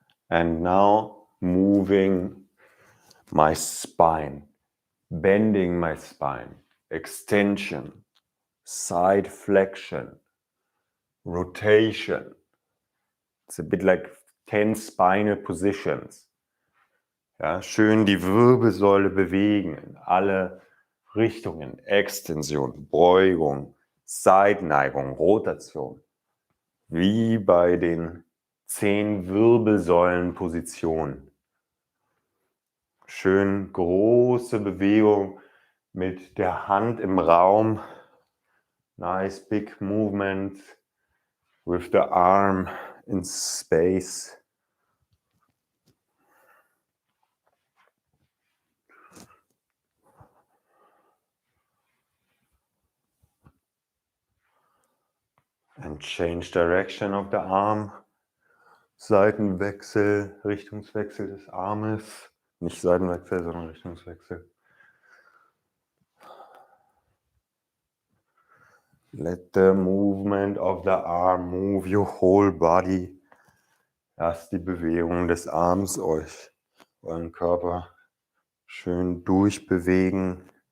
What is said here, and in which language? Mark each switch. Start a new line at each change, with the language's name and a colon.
English: And now moving my spine, bending my spine, extension, side flexion, rotation. It's a bit like 10 spinal positions.
German: Ja, schön die Wirbelsäule bewegen in alle Richtungen. Extension, Beugung, Seitenneigung, Rotation. Wie bei den 10 Wirbelsäulenpositionen. Schön große Bewegung mit der Hand im Raum.
English: Nice big movement with the arm in space. And change direction of the arm.
German: Seitenwechsel, Richtungswechsel des Armes. Nicht Seitenwechsel, sondern Richtungswechsel.
English: Let the movement of the arm move your whole body.
German: Lasst die Bewegung des Arms euren Körper schön durchbewegen.